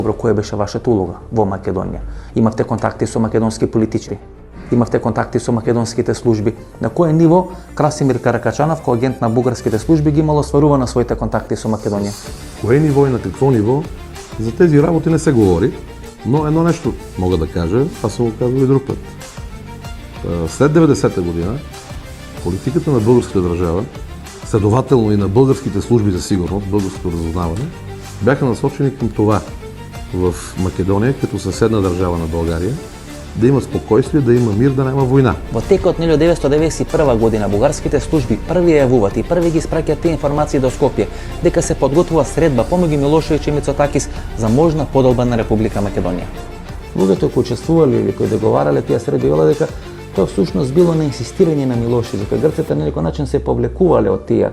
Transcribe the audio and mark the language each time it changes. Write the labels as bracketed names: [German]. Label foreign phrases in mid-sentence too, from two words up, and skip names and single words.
[Macedonian] Која беше вашата улога во Македонија? Имавте контакти со македонски политичари? Имавте контакти со македонските служби? На кое ниво Красимир Каракачанов, кој агент на бугарските служби, ги имало сварувано своите контакти со Македонија? Кое ниво и на какво ниво? [Bulgarian] За тези работи не се говори, но едно нешто мога да кажа, аз съм го казал и друг път. След 90-та година, политиката на българската държава, следователно и на българските служби за сигурност, българското разузнаване, бяха насочени към това в Македонија, като съседна държава на България, да има спокойствие, да има мир, да няма война. [Macedonian] Во текот на 1991 година бугарските служби први јавуваат и први ги спраќаат тие информации до Скопје дека се подготвува средба помеѓу Милошевиќ и Мицотакис за можна подолба на Република Македонија. Луѓето кои учествувале или кои договарале тие средби велат дека тоа всушност било на инсистирање на Милошевиќ, дека грците на некој начин се повлекувале од тие.